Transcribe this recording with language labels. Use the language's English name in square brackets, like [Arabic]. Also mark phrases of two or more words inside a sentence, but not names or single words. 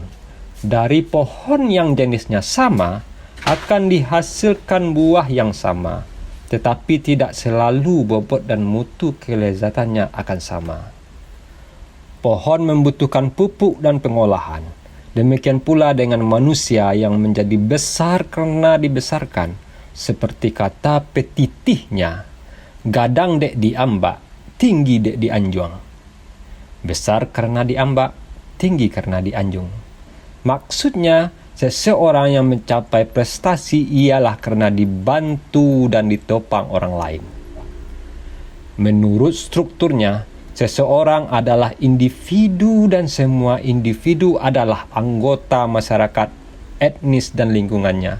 [Indonesian] Dari pohon yang jenisnya sama, akan dihasilkan buah yang sama, tetapi tidak selalu bobot dan mutu kelezatannya akan sama. Pohon membutuhkan pupuk dan pengolahan. Demikian pula dengan manusia yang menjadi besar karena dibesarkan, seperti kata petitihnya, [Minangkabau] gadang dek diambak, tinggi dek dianjung. [Indonesian] Besar karena diambak, tinggi karena dianjung. Maksudnya, seseorang yang mencapai prestasi ialah karena dibantu dan ditopang orang lain. Menurut strukturnya, seseorang adalah individu dan semua individu adalah anggota masyarakat, etnis dan lingkungannya.